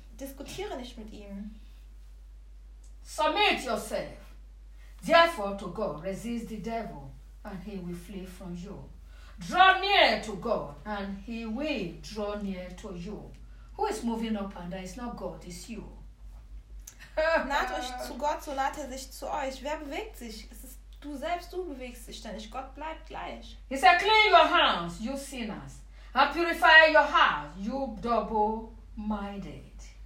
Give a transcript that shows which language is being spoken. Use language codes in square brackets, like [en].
[de] Diskutiere nicht mit ihm. [en] Submit yourself. Therefore to God, resist the devil. And he will flee from you. Draw near to God, and he will draw near to you. Who is moving up and down? It's not God, it's you. [de] Naht euch zu Gott, so naht er sich zu euch. Wer bewegt sich? Es ist du selbst, du bewegst dich, denn nicht Gott bleibt gleich. [en] He said, clean your hands, you sinners, and purify your heart, you double-minded.